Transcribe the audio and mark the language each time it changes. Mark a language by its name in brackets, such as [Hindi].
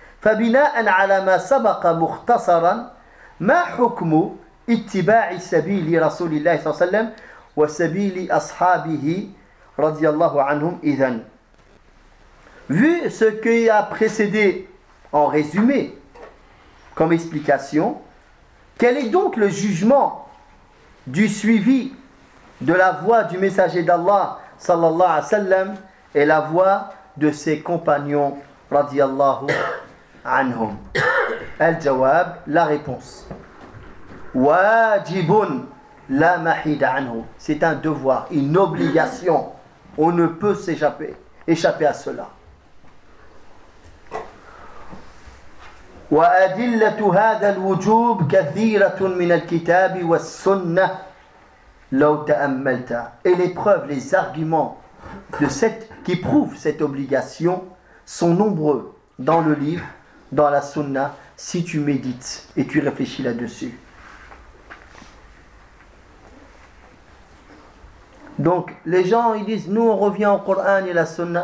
[Arabic] فَبِنَاءً عَلَى مَا سَبَقَ مُخْتَصَرًا مَا حُكْمُ اتباع سبيل رسول الله صلى الله عليه وسلم وسبيل أصحابه رضي الله عنهم إذن. [French] Vu ce qui a précédé en résumé comme explication, quel est donc le jugement du suivi de la voie du messager d'Allah [Arabic] صلى الله عليه وسلم [French] et la voie de ses compagnons [Arabic] رضي الله عنهم. الجواب, [French] la réponse. [Arabic] واجب لا محيد عنه. [French] C'est un devoir, une obligation. On ne peut échapper à cela. [Arabic] وأدلة هذا الوجوب كثيرة من الكتاب والسنة لو تأملت. [French] Et les preuves, les arguments de cette qui prouvent cette obligation sont nombreux dans le livre, dans la sunna, si tu médites et tu réfléchis là-dessus. Donc, les gens, ils disent, nous, on revient au Coran et la Sunna.